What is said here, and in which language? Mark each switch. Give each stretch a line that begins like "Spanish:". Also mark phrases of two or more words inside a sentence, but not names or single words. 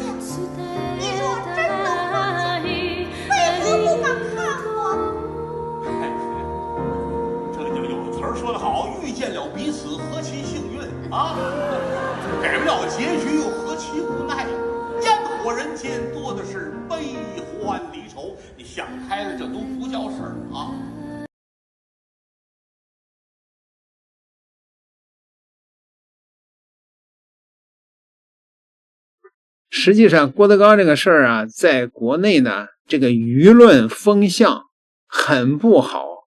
Chinese: 你若真能放下，为何不敢看我？哎，这就有词儿说得好，遇见了彼此，何其幸运啊！改不了结局，又何其无奈。烟火人间多的是悲欢离愁，你想開了，這都不叫事兒啊。實際上郭德綱這個事兒啊，在國內呢，這個輿論風向很不好。